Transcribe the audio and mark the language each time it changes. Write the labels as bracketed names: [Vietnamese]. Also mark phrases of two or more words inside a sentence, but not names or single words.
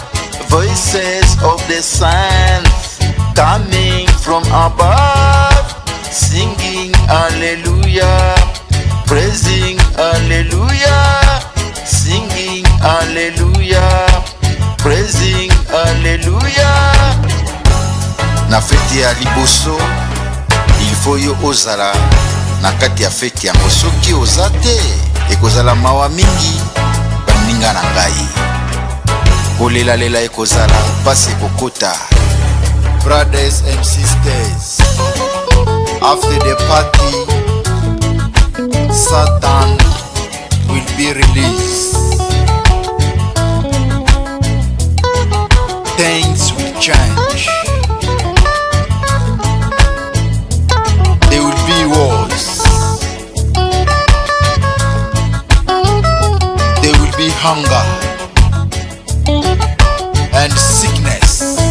[English] Voices of the saints coming from above, singing hallelujah, praising hallelujah, singing hallelujah, praising hallelujah. [Lingala] Na fete ya liboso, [French] il faut [Lingala] yo ozala na kati ya fete yango. Soki oza te, ekozala mawa mingi baninga na ngai. Kolela lela ekozala pasi kokota. [English] Brothers and sisters, after the party, Satan will be released. Things will change. There will be wars. There will be hunger and sickness.